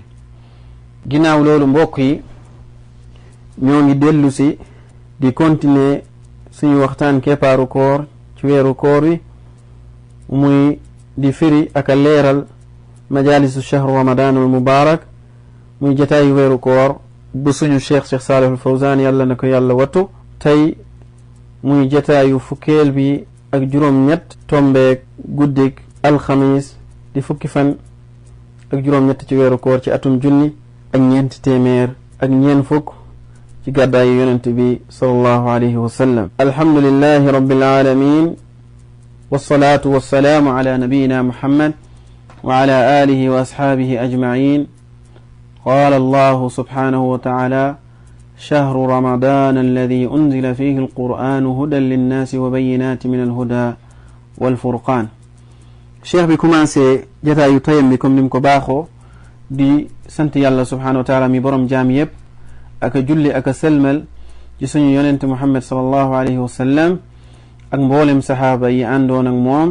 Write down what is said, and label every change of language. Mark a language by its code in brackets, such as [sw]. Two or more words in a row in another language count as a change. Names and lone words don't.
[wo] ginnaaw loolu mbokk yi, ñoo ngi dellu si di continuer suñu waxtaan keppaaru koor ci weeru koor wi, muy di firi ak a leeral [ar] مجالس شهر رمضان المبارك, [wo] muy jataayu weeru koor bu suñu cheikh Saalih al Fawzaan yàlla na ko yàlla wattu. tey muy jataayu fukkeel bi ak juróom-ñett tombeek guddig alxamis di fukki fan ak juróom-ñett ci weeru koor ci atum junni ak ñeenti téeméer ak ñeen fukk ci gàddaayu yonent bi [ar] صلى الله عليه وسلم. الحمد لله رب العالمين والصلاة والسلام على نبينا محمد وعلى آله وأصحابه أجمعين. قال الله سبحانه وتعالى شهر رمضان الذي أنزل فيه القرآن هدى للناس وبينات من الهدى والفرقان. [wo] cheikh bi commencé jataayu tayam bi comme nim ko baaxoo di sant yàlla [ar] سبحانه وتعالى [wo] mi borom jaam yépp, aka julli aka selmal ci suñu yonente muhammad [ar] صلى الله عليه وسلم [wo] ak mboolem saxaaba yi àndoon ak moom.